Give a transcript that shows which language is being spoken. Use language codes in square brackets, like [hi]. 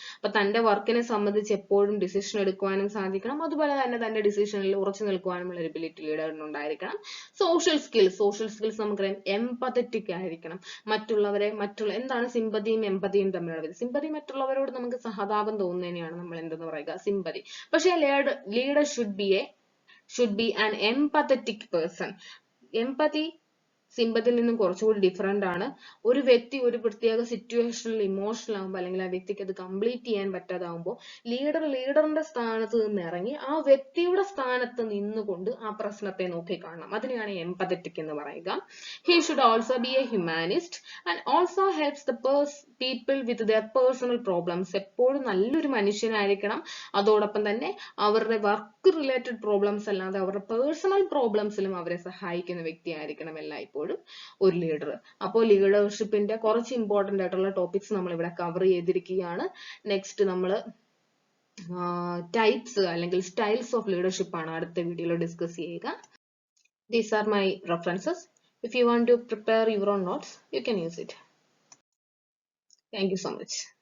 [ml] അപ്പൊ തന്റെ വർക്കിനെ സംബന്ധിച്ച് എപ്പോഴും ഡിസിഷൻ എടുക്കുവാനും സാധിക്കണം. അതുപോലെ തന്നെ തന്റെ ഡിസിഷനിൽ ഉറച്ചു നിൽക്കുവാനുമുള്ള ഒരു എബിലിറ്റി ലീഡറിന് ഉണ്ടായിരിക്കണം. സോഷ്യൽ സ്കിൽസ് നമുക്കറിയാം. എംപതറ്റിക് ആയിരിക്കണം. എന്താണ് സിമ്പതിയും എംപതിയും തമ്മിലുള്ള സിമ്പതി? മറ്റുള്ളവരോട് നമുക്ക് സഹതാപം തോന്നുന്നതിനെയാണ് നമ്മൾ എന്തെന്ന് പറയുക, സിമ്പതി. പക്ഷേ [en] Leader should be an empathetic person. [ml] Empathy സിമ്പതിയിൽ നിന്നും കുറച്ചുകൂടി ഡിഫറെന്റ് ആണ്. ഒരു വ്യക്തി ഒരു പ്രത്യേക സിറ്റുവേഷനിൽ ഇമോഷണൽ ആകുമ്പോൾ അല്ലെങ്കിൽ ആ വ്യക്തിക്ക് അത് കംപ്ലീറ്റ് ചെയ്യാൻ പറ്റാതാവുമ്പോൾ ലീഡറിന്റെ സ്ഥാനത്ത് നിന്ന് ഇറങ്ങി ആ വ്യക്തിയുടെ സ്ഥാനത്ത് നിന്നുകൊണ്ട് ആ പ്രശ്നത്തെ നോക്കി കാണണം. അതിനെയാണ് എംപതറ്റിക് എന്ന് പറയുക. [en] He should also be a humanist and also helps the people with their personal problems. [ml] എപ്പോഴും നല്ലൊരു മനുഷ്യനായിരിക്കണം. അതോടൊപ്പം തന്നെ അവരുടെ വർക്ക് റിലേറ്റഡ് പ്രോബ്ലംസ് അല്ലാതെ അവരുടെ പേഴ്സണൽ പ്രോബ്ലംസിലും അവരെ സഹായിക്കുന്ന വ്യക്തിയായിരിക്കണം എല്ലായ്പ്പോഴും ഒരു ലീഡർ. അപ്പോൾ ലീഡർഷിപ്പിന്റെ കുറച്ച് ഇമ്പോർട്ടന്റ് ആയിട്ടുള്ള ടോപ്പിക്സ് നമ്മൾ ഇവിടെ കവർ ചെയ്തിരിക്കുകയാണ്. നെക്സ്റ്റ് നമ്മൾ ടൈപ്സ് അല്ലെങ്കിൽ സ്റ്റൈൽസ് ഓഫ് ലീഡർഷിപ്പ് ആണ് അടുത്ത വീഡിയോയിൽ ഡിസ്കസ് ചെയ്യുക. [en] These are my references. If you want to prepare your own notes, you can use it. Thank you so much.